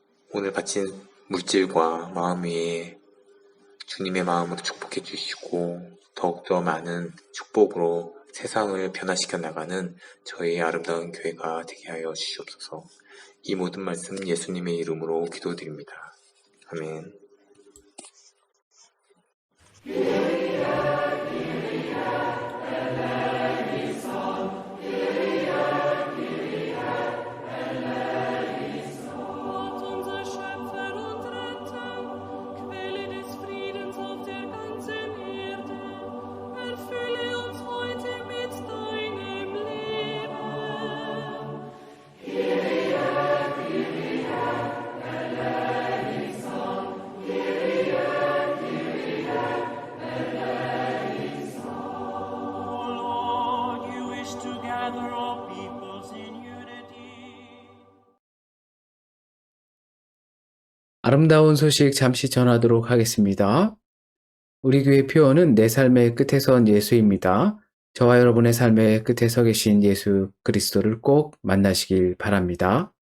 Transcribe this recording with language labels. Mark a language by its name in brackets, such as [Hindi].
[Korean] 오늘 바친 물질과 마음 위에 주님의 마음으로 축복해 주시고 더욱더 많은 축복으로 세상을 변화시켜 나가는 저희의 아름다운 교회가 되게 하여 주시옵소서. 이 모든 말씀 예수님의 이름으로 기도드립니다. 아멘. [German] Gott, unser Schöpfer und Retter, Quelle des Friedens auf der ganzen Erde, erfülle uns heute mit deinem Leben. [English] O Lord, you wish to gather all peoples in unity. [Korean] 아름다운 소식 잠시 전하도록 하겠습니다. 우리 교회 표어는 내 삶의 끝에 선 예수입니다. 저와 여러분의 삶의 끝에 서 계신 예수 그리스도를 꼭 만나시길 바랍니다.